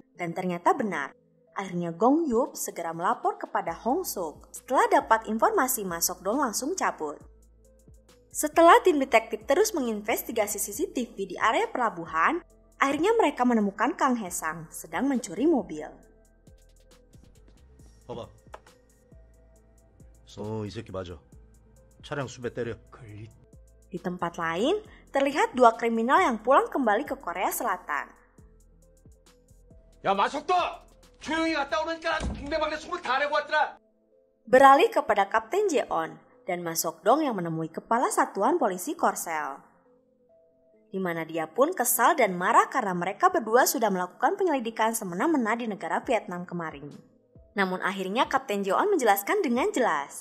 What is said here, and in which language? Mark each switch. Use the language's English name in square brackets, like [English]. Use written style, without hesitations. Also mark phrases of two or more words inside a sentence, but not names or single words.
[Indonesian] Dan ternyata benar. Akhirnya Gong Yup segera melapor kepada Hong Suk. Setelah dapat informasi, Ma Sok-dong langsung cabut. Setelah tim detektif terus menginvestigasi CCTV di area pelabuhan, akhirnya mereka menemukan Kang Hae-sang sedang mencuri mobil. [Korean] 봐봐. 이 새끼 맞아. 차량 수배 때려. [Indonesian] Di tempat lain, terlihat dua kriminal yang pulang kembali ke Korea Selatan. [Korean] 야, 마석도! 조용히 갔다 오니까 동네방네 숨을 다 내고 왔더라. [Indonesian] Beralih kepada Kapten Jeon dan Ma Sok-dong yang menemui kepala satuan polisi Korsel. Di mana dia pun kesal dan marah karena mereka berdua sudah melakukan penyelidikan semena-mena di negara Vietnam kemarin. Namun akhirnya Kapten Jeon menjelaskan dengan jelas.